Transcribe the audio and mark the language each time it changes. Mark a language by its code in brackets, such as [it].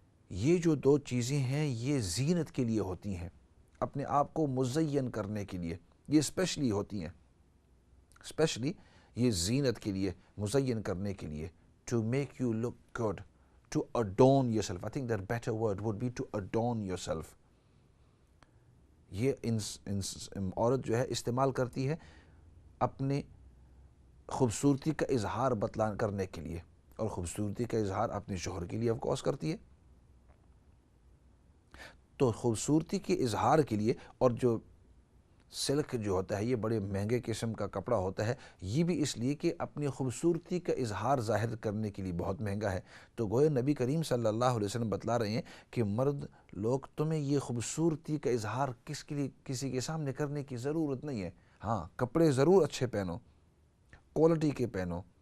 [ur] یہ جو دو چیزیں ہیں یہ زینت کے لیے ہوتی ہیں، اپنے آپ کو مزین کرنے کے لیے، یہ اسپیشلی ہوتی ہیں، اسپیشلی یہ زینت کے لیے، مزین کرنے کے لیے، [en] to make you look good, to adorn yourself. I think that better word would be to adorn yourself. [ur] یہ عورت جو ہے استعمال کرتی ہے اپنے خوبصورتی کا اظہار کرنے کے لیے، اور خوبصورتی کا اظہار اپنے شوہر کے لیے آف کورس کرتی ہے۔ تو خوبصورتی کے اظہار کے لیے، اور جو سلک جو ہوتا ہے یہ بڑے مہنگے قسم کا کپڑا ہوتا ہے، یہ بھی اس لیے کہ اپنی خوبصورتی کا اظہار ظاہر کرنے کے لیے بہت مہنگا ہے۔ تو گویا نبی کریم صلی اللہ علیہ وسلم بتلا رہے ہیں کہ مرد لوگ، تمہیں یہ خوبصورتی کا اظہار کسی کے سامنے کرنے کی ضرورت نہیں ہے۔ ہاں، کپڑے ضرور اچھے پہنو، کوالٹی کے پہنو،